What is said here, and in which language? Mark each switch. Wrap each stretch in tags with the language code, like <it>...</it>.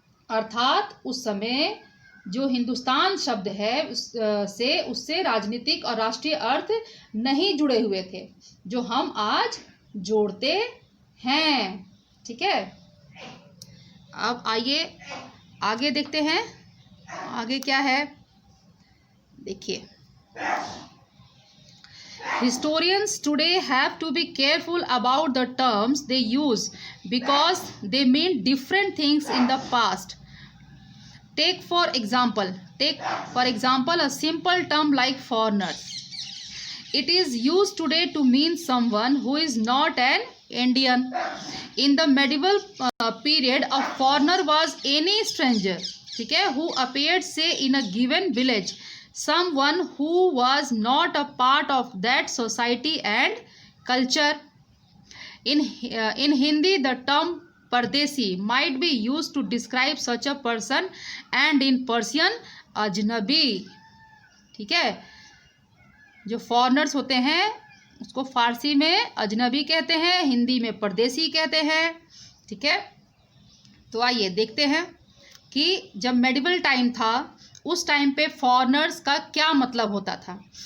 <hi>अर्थात उस समय जो हिंदुस्तान शब्द है उससे राजनीतिक और राष्ट्रीय अर्थ नहीं जुड़े हुए थे, जो हम आज जोड़ते हैं। ठीक है, अब आइए आगे देखते हैं, आगे क्या है। देखिए,</hi> <en>historians today have to be careful about the terms they use because they mean different things in the past. Take for example a simple term like foreigner. It is used today to mean someone who is not an Indian. In the medieval period, a foreigner was any stranger,</en> <hi>ठीक है,</hi> <en>who appeared say in a given village, someone who was not a part of that society and culture. In Hindi, the term Pardesi might be used to describe such a person, and in Persian, Ajnabi.</en> <hi>ठीक है, जो foreigners होते हैं उसको फारसी में अजनबी कहते हैं, हिंदी में परदेसी कहते हैं। ठीक है, तो आइए देखते हैं कि जब मेडिवल टाइम था उस टाइम पे फॉरेनर्स का क्या मतलब होता था।</hi>